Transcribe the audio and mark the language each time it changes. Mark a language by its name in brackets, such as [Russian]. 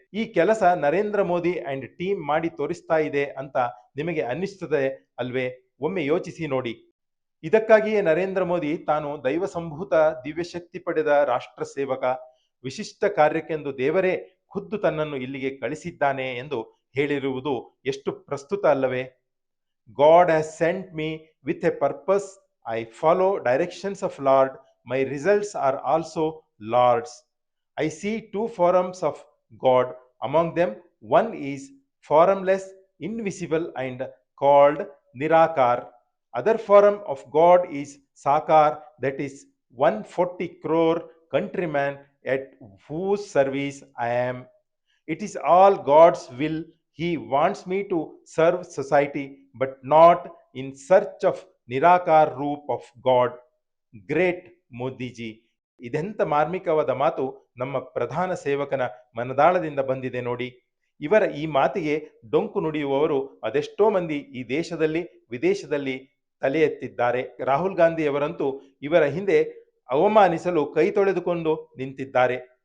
[Kannada] ಈ ಕೆಲಸ Narendra Modi and team ಮಾಡಿ ತೋರಿಸ್ತಾ ಇದೆ ಅಂತ ನಿಮಗೆ ಅನ್ನಿಸ್ತದೆ ಅಲ್ವೇ? ಒಮ್ಮೆ ಯೋಚಿಸಿ ನೋಡಿ. ಇದಕ್ಕಾಗಿಯೇ ನರೇಂದ್ರ ಮೋದಿ ತಾನು ದೈವ ಸಂಭೂತ ದಿವ್ಯಶಕ್ತಿ ಪಡೆದ ರಾಷ್ಟ್ರ ಸೇವಕ, ವಿಶಿಷ್ಟ ಕಾರ್ಯಕ್ಕೆಂದು ದೇವರೇ ಖುದ್ದು ತನ್ನನ್ನು ಇಲ್ಲಿಗೆ ಕಳಿಸಿದ್ದಾನೆ ಎಂದು ಹೇಳಿರುವುದು ಎಷ್ಟು ಪ್ರಸ್ತುತ ಅಲ್ಲವೇ? [English] God has sent me with a purpose. I follow directions of Lord. My results are also Lord's. I see 2 forms of God. Among them, one is formless, invisible and called Nirakar. Other form of God is Sakar, that is 140 crore countrymen at whose service I am. It is all God's will. He wants me to serve society, but not in search of Nirakar roop of God. [Kannada] Great Modiji. ಇದೆಂಥ ಮಾರ್ಮಿಕವಾದ ಮಾತು ನಮ್ಮ ಪ್ರಧಾನ ಸೇವಕನ ಮನದಾಳದಿಂದ ಬಂದಿದೆ ನೋಡಿ. ಇವರ ಈ ಮಾತಿಗೆ ಡೊಂಕು ನುಡಿಯುವವರು ಅದೆಷ್ಟೋ ಮಂದಿ ಈ ದೇಶದಲ್ಲಿ ವಿದೇಶದಲ್ಲಿ ತಲೆ ಎತ್ತಿದ್ದಾರೆ. ರಾಹುಲ್ ಗಾಂಧಿಯವರಂತೂ ಇವರ ಹಿಂದೆ ಅವಮಾನಿಸಲು ಕೈ ತೊಳೆದುಕೊಂಡು ನಿಂತಿದ್ದಾರೆ.